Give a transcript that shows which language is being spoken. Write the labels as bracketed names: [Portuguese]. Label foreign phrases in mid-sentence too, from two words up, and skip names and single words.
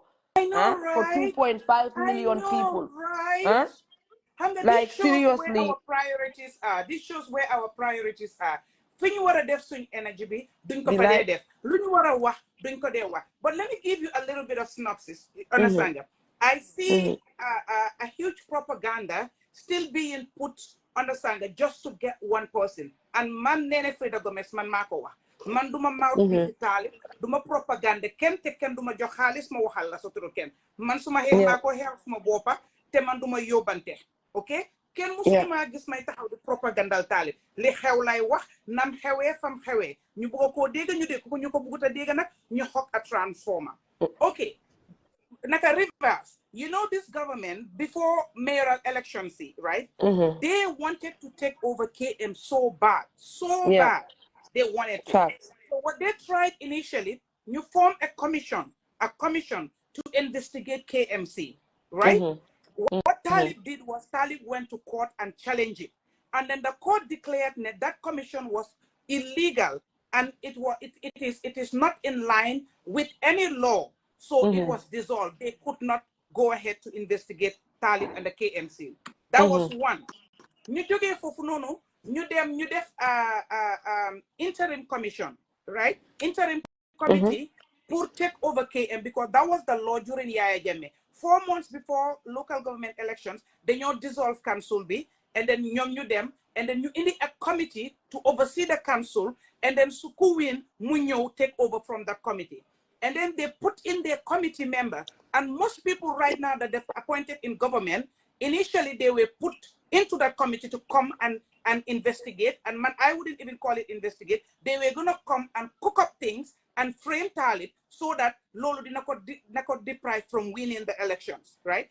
[English] I know, right? For 2.5 million people. Right? Like, this shows seriously. where our priorities are. This shows where our priorities are. [Wolof] Fi ñu wara def suñ energy bi duñ ko fa dee def. Lu ñu wara wax duñ ko dee wax. [English] But let me give you a little bit of synopsis. Understand? I see a huge propaganda still being put, understand, just to get one person. [Wolof] And man nene Freda Gomez man mako wax. Man duma mouthpiece Talib, duma propaganda ken te ken duma jox xaalis ma waxal la soturu ken. Man suma xeex maa ko xeex suma boppa te man duma yóbbante. Okay? Ken musuma gis may taxaw di propagandal Talib. Li xew lay wax nam xewee fam xewee. Ñu bëgg ko dégg ñu dégg ko ñu ko bëggut a dégg nag ñu xok a transformer. Okay. Naka reverse. [English] You know this government before mayoral elections, right? They wanted to take over KM so bad. Bad. They wanted to. So what they tried initially, you form a commission to investigate KMC, right? What Talib did was Talib went to court and challenged it. And then the court declared that commission was illegal and it is not in line with any law. So it was dissolved. They could not go ahead to investigate Talib and the KMC. That was one. [Wolof] Ñu jógee foofu noonu ñu def [English] interim commission, [Wolof] right? [English] Interim committee pour take over KM because that was the law during Yaya Jammeh. 4 months before local government elections, they dissolve council B and then [Wolof] ñoom ñu dem, [English] and then you in a committee to oversee the council, and then [Wolof] su ku win mu ñëw [English] take over from the committee. And then they put in their committee member. And most people right now that they've appointed in government, initially they were put into that committee to come and investigate. And man, I wouldn't even call it investigate. They were going to come and cook up things and frame Talib so that Lolo did not deprive from winning the elections, right?